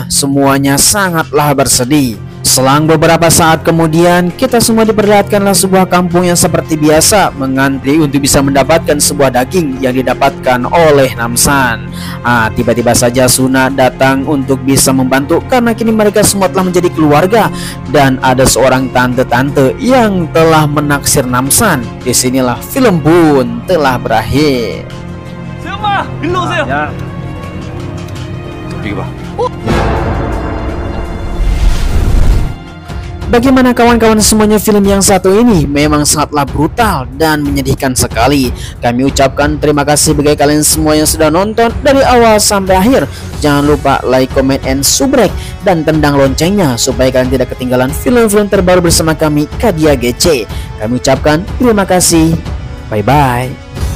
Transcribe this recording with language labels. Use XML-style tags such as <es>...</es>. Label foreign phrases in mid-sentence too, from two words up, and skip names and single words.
<id>Semuanya sangatlah bersedih. Selang beberapa saat kemudian, kita semua diperlihatkanlah sebuah kampung yang seperti biasa mengantri untuk bisa mendapatkan sebuah daging yang didapatkan oleh Namsan. Tiba-tiba saja Suna datang untuk bisa membantu karena kini mereka semua telah menjadi keluarga dan ada seorang tante-tante yang telah menaksir Namsan. Disinilah film pun telah berakhir.</id> <ko>세엄마, 일로 오세요. 야. 이거 봐.</ko> <id>Bagaimana kawan-kawan semuanya, film yang satu ini memang sangatlah brutal dan menyedihkan sekali. Kami ucapkan terima kasih bagi kalian semua yang sudah nonton dari awal sampai akhir. Jangan lupa</id> <en>like, comment, and subscribe</en> <id>dan tendang loncengnya supaya kalian tidak ketinggalan film-film terbaru bersama kami, Kadia GC. Kami ucapkan terima kasih. Bye-bye.</id>